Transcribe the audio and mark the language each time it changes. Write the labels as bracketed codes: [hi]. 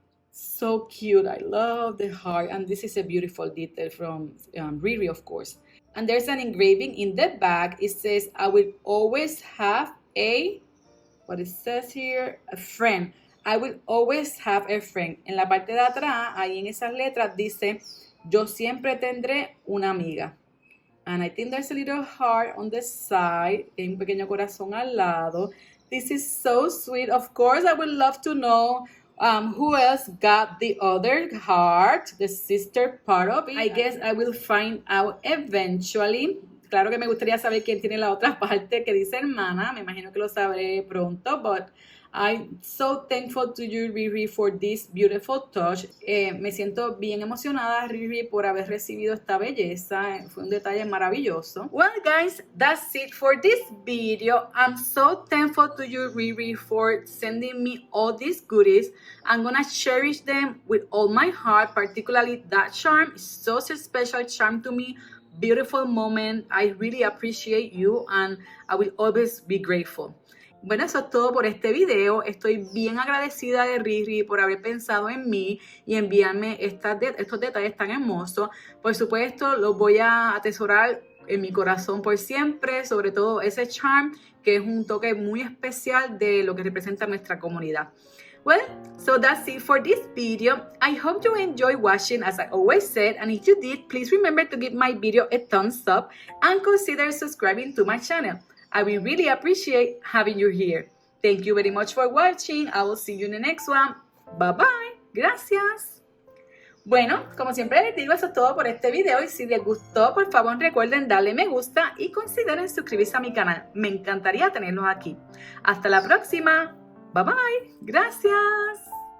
[en] So cute. I love the heart. And this is a beautiful detail from Riri, of course. And there's an engraving in the back. It says, I will always have what it says here, a friend. I will always have a friend. [es] En la parte de atrás, ahí en esas letras dice, yo siempre tendré una amiga. [en] And I think there's a little heart on the side. [es] Hay un pequeño corazón al lado. [en] This is so sweet. Of course, I would love to know who else got the other heart, the sister part of it. I guess I will find out eventually. [es] Claro que me gustaría saber quién tiene la otra parte que dice hermana. Me imagino que lo sabré pronto, [en] but I'm so thankful to you, Riri, for this beautiful touch. [es] Me siento bien emocionada, Riri, por haber recibido esta belleza. Fue un detalle maravilloso. [en] Well, guys, that's it for this video. I'm so thankful to you, Riri, for sending me all these goodies. I'm gonna cherish them with all my heart, particularly that charm. It's such a special charm to me. Beautiful moment. I really appreciate you and I will always be grateful. [es] Bueno, eso es todo por este video. Estoy bien agradecida de Riri por haber pensado en mí y enviarme estos detalles tan hermosos. Por supuesto, los voy a atesorar en mi corazón por siempre, sobre todo ese charm que es un toque muy especial de lo que representa nuestra comunidad. [en] Well, so that's it for this video. I hope you enjoyed watching, as I always said, and if you did, please remember to give my video a thumbs up and consider subscribing to my channel. I will really appreciate having you here. Thank you very much for watching. I will see you in the next one. Bye bye. [es] Gracias. Bueno, como siempre les digo, eso es todo por este video y si les gustó, por favor recuerden darle me gusta y consideren suscribirse a mi canal. Me encantaría tenerlos aquí. Hasta la próxima. [en] Bye bye. [es] Gracias.